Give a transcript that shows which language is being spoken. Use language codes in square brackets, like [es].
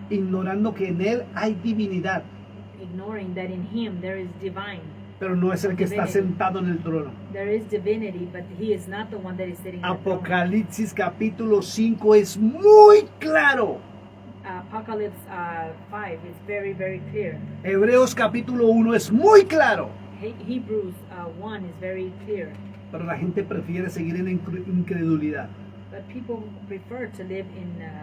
[es] ignorando que en él hay divinidad, [en] ignoring that in Him there is divine. [es] pero no es el que está sentado en el trono. [en] There is divinity, but He is not the one that is sitting on the throne. [es] Apocalipsis capítulo 5 es muy claro. [en] Apocalypse 5 is very, very clear. [es] Hebreos capítulo 1 es muy claro. [en] Hebrews 1 is very clear. [es] Pero la gente prefiere seguir en incredulidad. [en] But people prefer to live in